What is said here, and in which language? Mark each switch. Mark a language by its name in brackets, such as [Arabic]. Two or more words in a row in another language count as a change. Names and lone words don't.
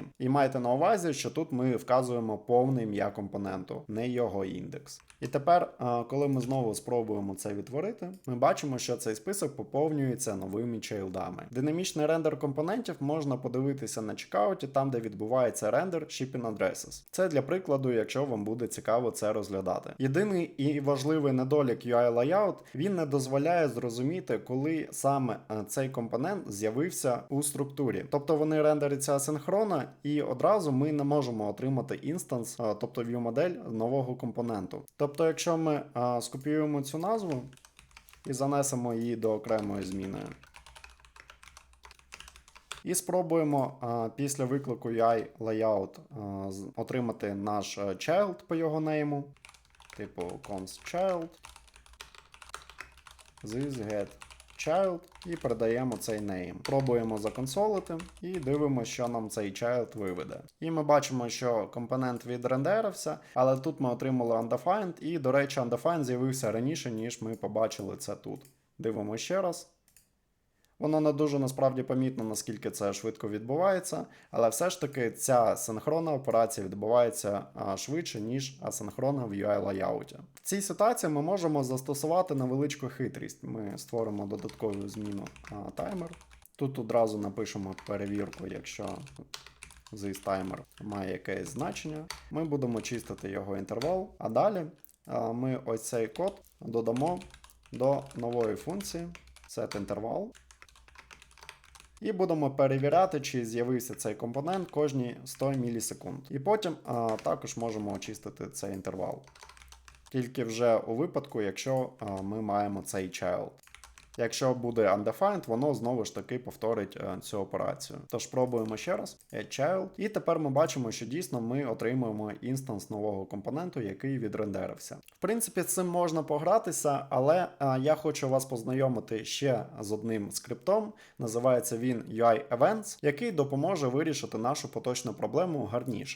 [Ukrainian] І майте на увазі, що тут ми вказуємо повне ім'я компоненту, не його індекс. І тепер, коли ми знову спробуємо це відтворити, ми бачимо, що цей список поповнюється новими чайлдами. Динамічний рендер компонентів можна подивитися на чекауті, там де відбувається рендер [English] shipping addresses. [Ukrainian] Це для прикладу, якщо вам буде цікаво це розглядати. Єдиний і важливий недолік UI layout, він не дозволяє зрозуміти, коли саме цей компонент з'явився у структурі. Тобто вони рендеряться асинхронно, і одразу ми не можемо отримати інстанс, тобто view-модель нового компоненту. Тобто, якщо ми скопіюємо цю назву і занесемо її до окремої зміни, і спробуємо після виклику UI layout отримати наш child по його нейму, типу [English] const child, this get child, [Ukrainian] і передаємо цей name. Пробуємо законсолити і дивимося, що нам цей child виведе. І ми бачимо, що компонент відрендерився, але тут ми отримали undefined, і, до речі, undefined з'явився раніше, ніж ми побачили це тут. Дивимося ще раз. Воно не дуже насправді помітно, наскільки це швидко відбувається, але все ж таки ця синхронна операція відбувається швидше, ніж асинхронна в UI layout. В цій ситуації ми можемо застосувати невеличку хитрість. Ми створимо додаткову зміну таймер. Тут одразу напишемо перевірку, якщо [English] this timer [Ukrainian] має якесь значення. Ми будемо чистити його інтервал, а далі ми ось цей код додамо до нової функції setInterval. І будемо перевіряти, чи з'явився цей компонент кожні 100 мілісекунд. І потім також можемо очистити цей інтервал. Тільки вже у випадку, якщо ми маємо цей child. Якщо буде undefined, воно знову ж таки повторить цю операцію. Тож пробуємо ще раз. Add child. І тепер ми бачимо, що дійсно ми отримуємо інстанс нового компоненту, який відрендерився. В принципі, з цим можна погратися, але я хочу вас познайомити ще з одним скриптом. Називається він UI Events, який допоможе вирішити нашу поточну проблему гарніше.